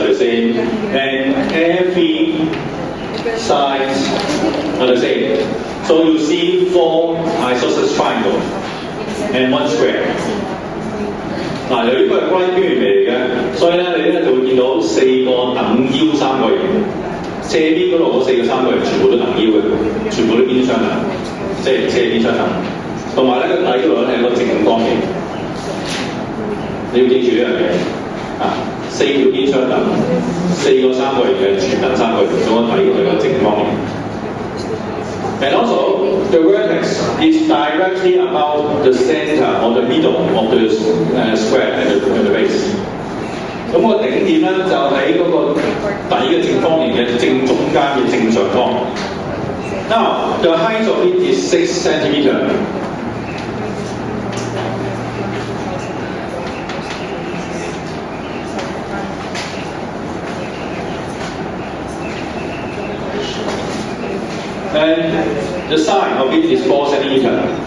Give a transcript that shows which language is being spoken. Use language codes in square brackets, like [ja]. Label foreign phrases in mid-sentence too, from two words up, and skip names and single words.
[en] same, and every sides are the same. So you see 4 isosceles triangle and 1 square. [yue] 嗱，由於佢係關於邊緣嚟嘅，所以咧你咧就會見到4個等腰三角形，斜邊嗰度嗰4個三角形全部都等腰嘅，全部都邊相等，即係斜邊相等。同埋咧個底嗰度咧係一個正方形，你要記住呢樣嘢啊！4條邊相等，4個三角形嘅全等三角形，咁個底係一個正方形。 [en] And also, the vertex is directly above the center or the middle of the square at the base. [yue] 咁個頂點咧就喺嗰個底嘅正方形嘅正中間嘅正上方。 [en] Now, the height of it is 6 centimeter. And the side of it is 4 centimeter.